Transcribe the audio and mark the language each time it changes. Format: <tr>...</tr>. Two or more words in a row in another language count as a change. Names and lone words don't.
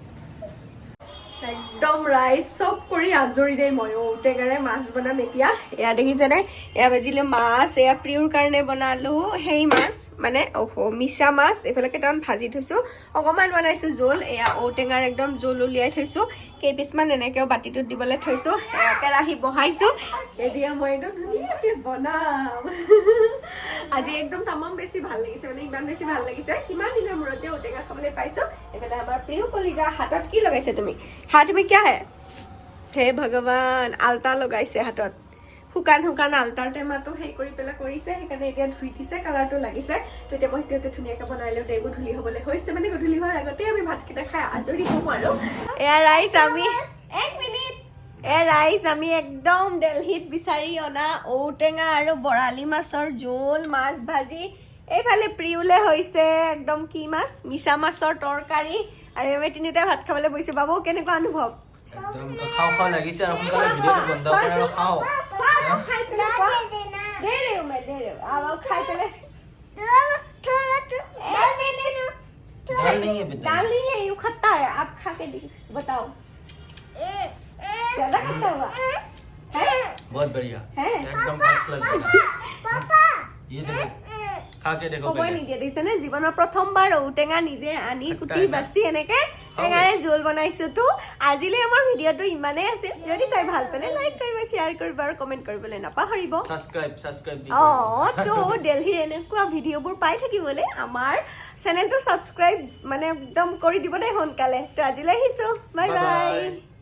<as>একদম ৰাইচ চব কৰি আজৰি দেই মই ঔটেঙাৰে মাছ বনাম এতিয়া এয়া দেখিছেনে এয়া ভাজিলো মাছ এয়া প্ৰিয়ৰ কাৰণে বনালো সেই মাছ মানে মিছা মাছ এইফালে কেইটামান ভাজি থৈছো অকণমান বনাইছো জোল এয়া ঔটেঙাৰ একদম জোল উলিয়াই থৈছো কেইপিছমান এনেকেও বাতিটোত দিবলৈ থৈছো কেৰাহী বহাইছো এতিয়া মই একদম ধুনীয়াকে বনাম আজি একদম তামাম বেছি ভাল লাগিছে মানে ইমান বেছি ভাল লাগিছে কিমান দিনৰ মূৰত যে ঔটেঙা খাবলৈ পাইছো এইফালে আমাৰ প্ৰিয় কলিজা হাতত কি লগাইছে তুমি</as> <hi>हाथ में क्या है हे भगवान</hi> <as>आलता लगाइছে হাতত শুকান শুকান আলতাৰ টেমাটো হেই কৰি পেলা কৰিছে সেইকাৰণে এতিয়া ধুই দিছে কালাৰটো লাগিছে তো এতিয়া মই সেইটো ধুনীয়াকৈ বনাই লওঁ দেই গধূলি হ'বলৈ হৈছে মানে গধূলি হোৱাৰ আগতে আমি ভাতকেইটা খাই আজৰি হম আৰু এয়া ৰাইজ আমি এক মিনিট ৰাইজ আমি একদম দিল্লীত বিচাৰি অনা ঔটেঙা আৰু বৰালি মাছৰ জোল মাছ ভাজি এইফালে প্ৰিয়লে হৈছে একদম কি মাছ মিছা মাছৰ তৰকাৰী আৰু আমি তিনিটা ভাত খাবলৈ বহিছো বাবু কেনেকুৱা অনুভৱ একদম খাও খাও লাগিছে আৰু সোনকালে ভিডিঅ'টো বন্ধ কৰি আৰু খাও খাই পেলাই দে রে</as> <hi>मैं दे रे अब खाई पहले दाल नहीं है बेटा दाल नहीं है ये खट्टा है आप खा के बताओ ज्यादा खट्टा हुआ है बहुत बढ़िया है एकदम</hi> <en>first class</en> <hi>पापा ये देखो खा के देखो पहले नहीं दिया दिसने</hi> <as>जीवনৰ প্ৰথমবাৰ ঔটেঙা নিজে আনি কুটি বাছি এনেকে টেঙাৰে জোল বনাইছো তো আজিলে আমাৰ ভিডিঅটো ইমানে আছে যদি চাই ভাল পালে লাইক কৰিবা শেয়াৰ কৰিবা আৰু কমেন্ট কৰিবলৈ নাপাহৰিব সাবস্ক্ৰাইব তো দিল্লীৰ এনেকুৱা ভিডিঅ'বোৰ পাই থাকিবলৈ আমাৰ চেনেলটো সাবস্ক্ৰাইব মানে একদম কৰি দিব দেই সোনকালে তো আজিলৈ আহিছো</as> <en>bye bye</en>